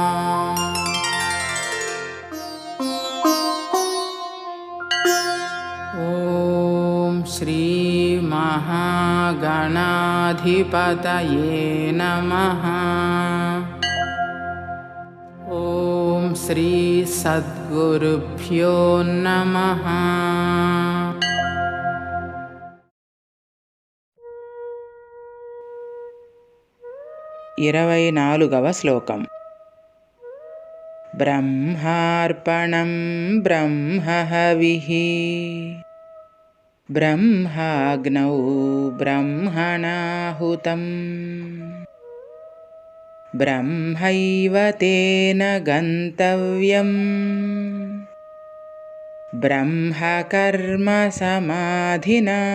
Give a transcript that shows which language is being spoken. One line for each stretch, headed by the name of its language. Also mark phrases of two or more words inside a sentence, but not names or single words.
Sanskrit: ॐ श्री महागणाधिपतये नमः। ॐ श्री सद्गुरुभ्यो नमः।
Telugu: 24వ శ్లోకం.
Sanskrit: బ్రహ్మార్పణం బ్రహ్మహవిః బ్రహ్మాగ్నౌ బ్రహ్మణాహుతం బ్రహ్మైవ తేన గంతవ్యం బ్రహ్మకర్మ సమాధినా.